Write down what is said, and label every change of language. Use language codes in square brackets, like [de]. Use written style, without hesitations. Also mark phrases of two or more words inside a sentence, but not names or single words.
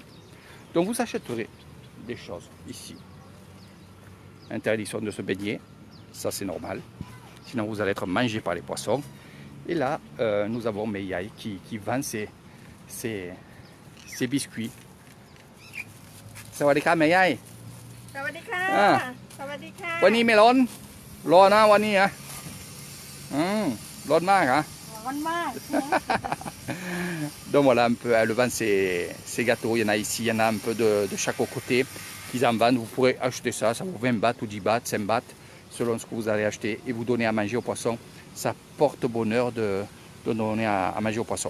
[fr] Donc vous achèterez des choses ici. Interdiction de se baigner, ça c'est normal. Sinon vous allez être mangé par les poissons. Et là, nous avons Meiai qui vend ses biscuits. [th] Sawadika Meiai. Sawadika. Sawadika. วันนี้ไม่ร้อนร้อนนะวันนี้นะร้อนมาก hein. [fr] Donc voilà un peu, elle vend ses gâteaux, il y en a ici, il y en a un peu de chaque côté qu'ils en vendent. Vous pourrez acheter ça, ça vaut 20 bahts ou 10 bahts, 5 bahts, selon ce que vous allez acheter et vous donner à manger aux poissons. Ça porte bonheur de donner à manger aux poissons.